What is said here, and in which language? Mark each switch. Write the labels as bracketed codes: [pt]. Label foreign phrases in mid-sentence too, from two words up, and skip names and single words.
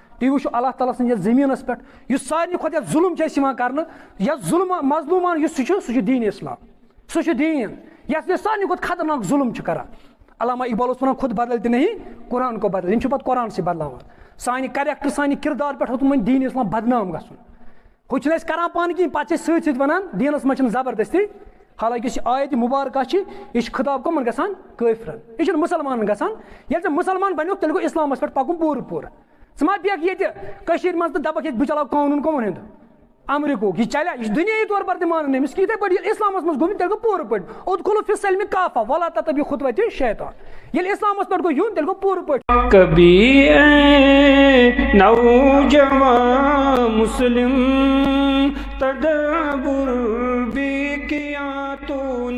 [ks] تُہۍ وٕچھِو اللہ تعالیٰ سٕنٛدِ یتھ زٔمیٖنس پٮ۪ٹھ یُس سارنٕے کھۄتہٕ یتھ ظُلم چھُ اَسہِ یِوان کرنہٕ یتھ ظُلم مظلوٗمان یُس سُہ چھُ دیٖن اسلام سُہ چھُ دیٖن یتھ أسۍ سارنٕے کھۄتہٕ خطرناک ظُلم چھِ کران. علامہ اقبال اوس ونان [ur] خود بدلتے نہیں قرآن کو بدل [ks] یِم چھِ پتہٕ قرآن سے بدلاوان سانہِ کریکٹر سانہِ کردار پٮ۪ٹھ ہیوٚتُن وۄنۍ دیٖن اسلام بدنام گژھُن ہُہ چھِنہٕ أسۍ کران پانہٕ کِہیٖنۍ پتہٕ چھِ أسۍ سۭتۍ سۭتۍ ونان دیٖنس منٛز چھِنہٕ زبردستی حالانکہ یُس یہِ آیت مُبارکہ چھِ یہِ چھِ خطاب کٕمن گژھان کٲفرن یہِ چھُنہٕ مُسلمانن گژھان ییٚلہِ ژٕ مُسلمان بنیوکھ تیٚلہِ گوٚو اسلامس پٮ۪ٹھ پکُن پوٗرٕ پوٗرٕ ژٕ ما بیٚکھ ییٚتہِ کٔشیٖرِ منٛز تہٕ دپکھ ییٚتہِ بہٕ چلاو قانوٗن کٕمن ہُنٛد امریکہُک یہِ چلیا یہِ چھُ دُنیٲیی طور پر تہِ مانان أمِس کہِ یِتھے پٲٹھۍ ییٚلہِ اسلامس منٛز گوٚمُت تیٚلہِ گوٚو پوٗرٕ پٲٹھۍ [ar] ادخلوا فی السلم کافہ ولا تتبعوا خطوات الشیطان [ks] ییٚلہِ اسلامس پٮ۪ٹھ گوٚو یُن تیٚلہِ گوٚو پوٗرٕ پٲٹھۍ. [ur] کبھی اے نوجوان مسلم تدبر بھی کیا تو